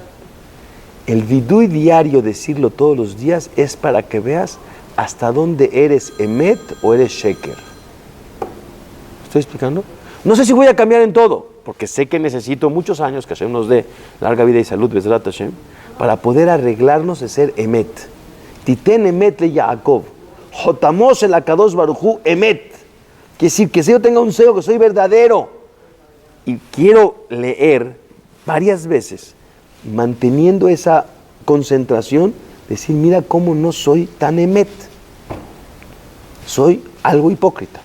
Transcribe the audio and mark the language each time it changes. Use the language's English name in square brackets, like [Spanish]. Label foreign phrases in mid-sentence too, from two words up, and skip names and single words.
[Spanish] El vidui diario, decirlo todos los días, es para que veas hasta dónde eres emet o eres sheker. ¿Estoy explicando? No sé si voy a cambiar en todo, porque sé que necesito muchos años, que Hashem nos dé larga vida y salud, [Hebrew] בעזרת השם, [Spanish] para poder arreglarnos de ser emet. [Hebrew] תתן אמת ליעקב חותמו של הקדוש ברוך הוא אמת. [Spanish] Quiere decir que si yo tenga un sello, que soy verdadero. Y quiero leer varias veces, manteniendo esa concentración, decir, mira cómo no soy tan emet. Soy algo hipócrita.